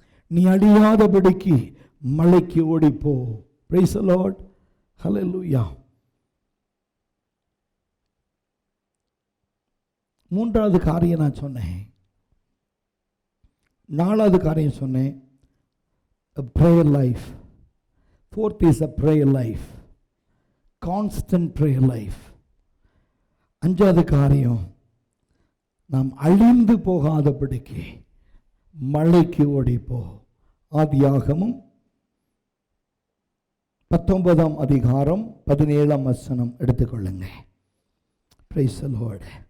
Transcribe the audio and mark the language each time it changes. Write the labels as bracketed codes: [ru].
[ta] நீ அழியாதபடிக்கு மலைக்கு ஓடிப்போ. பிரைஸ் தி லார்ட், ஹல்லேலூயா. 3வது காரியம் நான் சொன்னேன். 4வது காரியம் சொன்னேன், [en] a prayer life. 4th is a prayer life, constant prayer life. [ta] 5வது காரியம், நாம் அழிந்து போகாதபடிக்கு மலைக்கு ஓடிப்போ. ஆதியாகமம் 19ஆம் அதிகாரம் 17ஆம் வசனம் எடுத்துக்கொள்ளுங்க. Praise the Lord.